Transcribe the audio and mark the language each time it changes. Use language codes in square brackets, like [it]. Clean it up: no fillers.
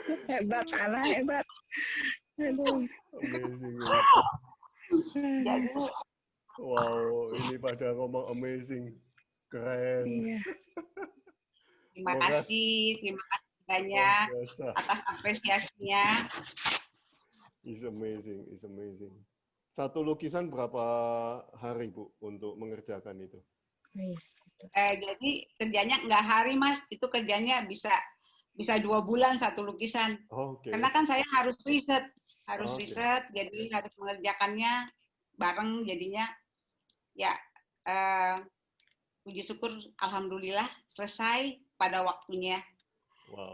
[id] Hebat, Ana, hebat. Aduh. Amazing. Wow, ini pada ngomong amazing. Keren. Iya. Terima kasih banyak atas apresiasinya. [en] It's amazing, it's amazing. [id] Satu lukisan berapa hari, Bu, untuk mengerjakan itu? Jadi kerjanya nggak hari, Mas. Itu kerjanya bisa 2 bulan satu lukisan. Karena kan saya harus riset, jadi harus mengerjakannya bareng. Jadinya ya puji syukur, alhamdulillah selesai pada waktunya. Wow.